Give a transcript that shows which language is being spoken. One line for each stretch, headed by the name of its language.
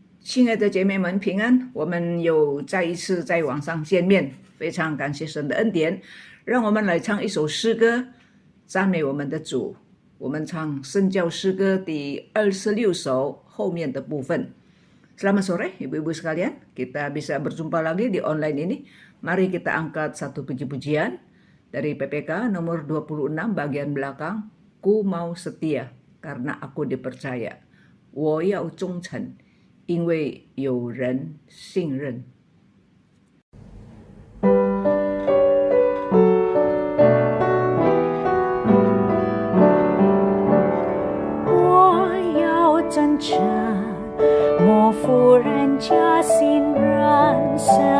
Chinese: 亲爱的姐妹们平安，我们又再一次在网上见面，非常感谢神的恩典。让我们来唱一首诗歌，赞美我们的主。我们唱圣教诗歌第26首后面的部分。
Indonesian: Selamat sore ibu-ibu sekalian, kita bisa berjumpa lagi di online ini. Mari kita angkat satu puji-pujian dari PPK nomor 26 bagian belakang. Ku mau setia karena aku dipercaya.
Chinese: 我要忠诚因为有人信任。我要真诚，莫负人家信任神。